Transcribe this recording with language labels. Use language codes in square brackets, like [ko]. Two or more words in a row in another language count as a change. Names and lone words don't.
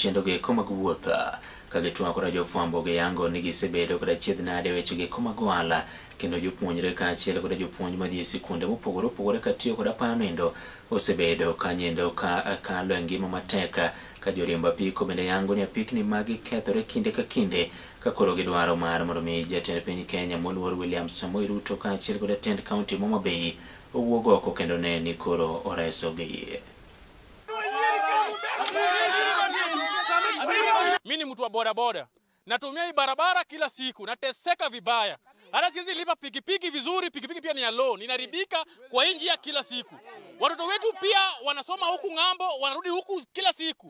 [luo] chendo geko mag wuoth ka gitwakore jofwambo giyango ni gisebedo kod achiedh nade weche geko mag ohala kendo jopuonjre kaachiel kod jopuonj madhi e sikunde mopogore opogore katiyo kod apaya nendo osebedo Kanyendo kalo e ngima matek ka joriemb apiko bende yango ni apikni magi kethore kinde ka kinde ka koro gidwaro mar mondo mi jatend piny Kenya moluor William Samoei Ruto kaachiel kod jatend kaunti Homa Bay owuog oko kendo ne ni koro oresogi. [sw] Mimi ni mtu wa bodaboda. Natumia hii barabara kila siku, nateseka vibaya. Hata siwezi lipa pikipiki vizuri, pikipiki pia ni ya loan, inaribika kwa hii njia kila siku. Watoto wetu pia wanasoma huku ng'ambo, wanarudi huku kila siku.